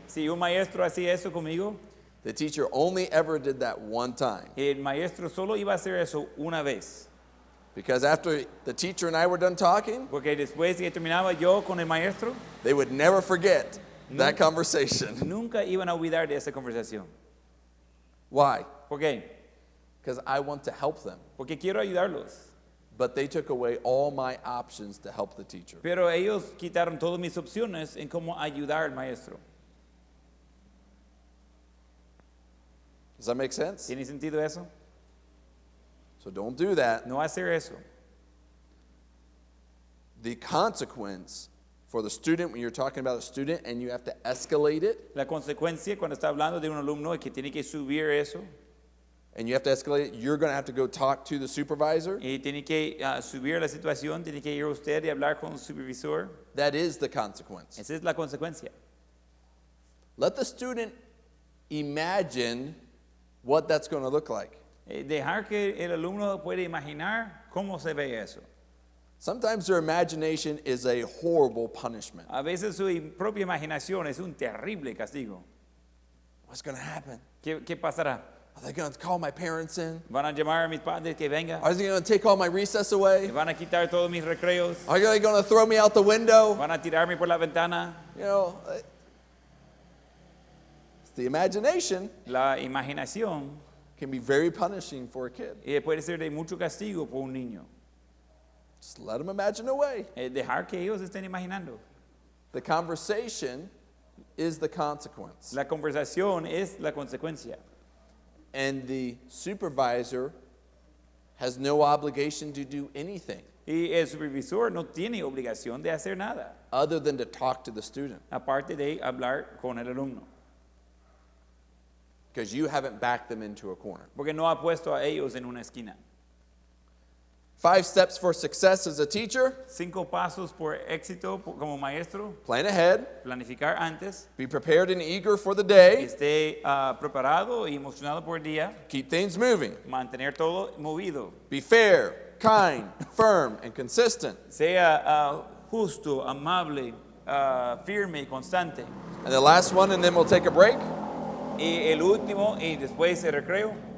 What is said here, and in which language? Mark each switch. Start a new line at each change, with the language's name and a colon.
Spanish: Si un maestro hacía eso conmigo,
English: the teacher only ever did that one time.
Spanish: el maestro solo iba a hacer eso una vez.
English: Because after the teacher and I were done talking,
Spanish: Porque después que terminaba yo con el maestro,
English: they would never forget that conversation.
Spanish: nunca iban a olvidar de esa conversación.
English: Why?
Spanish: ¿Por qué?
English: Because I want to help them.
Spanish: Porque quiero ayudarlos.
English: But they took away all my options to help the teacher.
Spanish: Pero ellos quitaron todas mis opciones en cómo ayudar al maestro.
English: Does that make sense?
Spanish: ¿Tiene sentido eso?
English: So don't do that.
Spanish: No hacer eso.
English: The consequence for the student, when you're talking about a student and you have to escalate it,
Spanish: La consecuencia cuando está hablando de un alumno es que tiene que subir eso
English: and you have to escalate it, you're going to have to go talk to the supervisor.
Spanish: y tiene que subir la situación, tiene que ir usted y hablar con su supervisor.
English: That is the consequence.
Spanish: Esa es la consecuencia.
English: Let the student imagine what that's going to look like.
Spanish: Dejar que el alumno pueda imaginar cómo se ve eso.
English: Sometimes their imagination is a horrible punishment.
Spanish: A veces su propia imaginación es un terrible castigo.
English: What's going to happen?
Spanish: ¿Qué pasará?
English: Are they going to call my parents in?
Spanish: ¿Van a llamar a mis padres que venga?
English: Are they going to take all my recess away?
Spanish: ¿Van a quitar todos mis recreos?
English: Are they going to throw me out the window?
Spanish: ¿Van a tirarme por la ventana?
English: You know, it's the imagination
Spanish: La imaginación
English: can be very punishing for a kid.
Spanish: puede ser de mucho castigo por un niño.
English: Just let them imagine away.
Spanish: Dejar que ellos estén imaginando.
English: The conversation is the consequence.
Spanish: La conversación es la consecuencia.
English: And the supervisor has no obligation to do anything
Spanish: Y el supervisor no tiene obligación de hacer nada,
English: other than to talk to the student
Spanish: aparte de hablar con el alumno.
English: because you haven't backed them into a corner.
Spanish: Porque no ha puesto a ellos en una esquina.
English: 5 steps for success as a teacher:
Spanish: 5 pasos por éxito como maestro.
English: plan ahead,
Spanish: Planificar antes.
English: be prepared and eager for the day,
Spanish: Esté preparado y emocionado por el día.
English: keep things moving,
Spanish: Mantener todo movido.
English: be fair, kind, firm, and consistent.
Spanish: Sea justo, amable, firme y constante.
English: And the last one, and then we'll take a break:
Spanish: Y el último, y después el recreo.